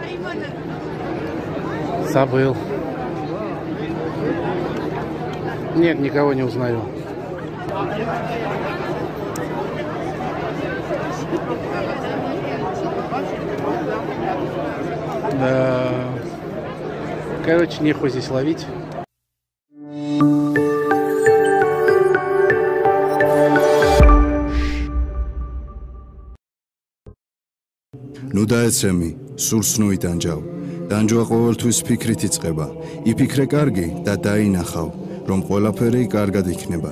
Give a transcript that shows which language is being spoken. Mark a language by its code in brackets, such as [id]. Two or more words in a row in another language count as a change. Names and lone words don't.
[ru] Забыл. Нет, никого не узнаю. Да. Короче, нехуй здесь ловить. [ka] ნუ დაეცემი, სურს ნუ იტანჯავ. დანჯვა ყოველთვის ფიქრით იწყება. იფიქრე კარგი და დაინახავ, რომ ყველაფერი კარგად იქნება.